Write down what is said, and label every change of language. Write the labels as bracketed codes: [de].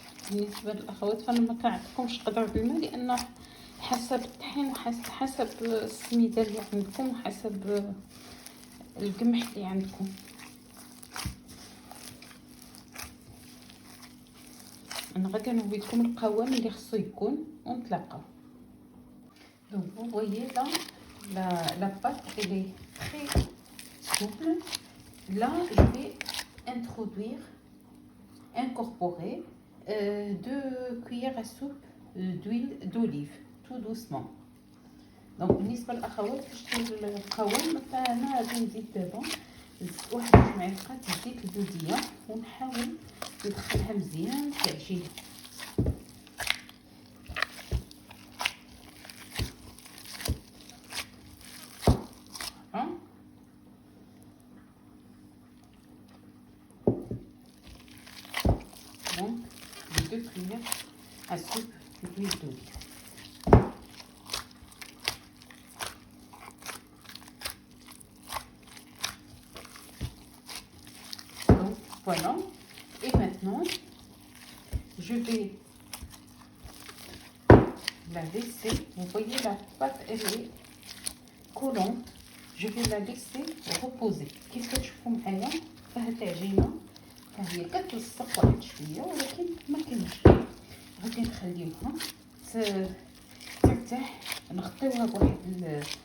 [ar] بالنسبة للأخوات فأنا ما كنعطيكمش قدر الماء، لأن حسب الطحين وحسب السميدة اللي عندكم وحسب القمح اللي عندكم. انا غادي نوري لكم القوام اللي خصو يكون ونتلاقاو. [fr] دونك vous voyez là la pâte elle est très souple. Là je vais incorporer 2 cuillères à soupe d'huile d'olive tout doucement. [ar] دونك بالنسبه للاخوات فاش تشوفوا القوام فانا غادي نزيد دابا واحد 2 معلقات زيت البوديه ونحاول ندخلها مزيان في العجينه. [fr] Donc les 2 cuillères à soupe d'huile d'olive. Voilà, et maintenant je vais la laisser, vous voyez la pâte elle est collante, je vais la laisser reposer. [ar] كيف كتشوفوا معايا فهاد العجينه فهي كتلصق واحد شويه ولكن ما كاينش، غادي نخليوها ترتاح، نغطيوها بواحد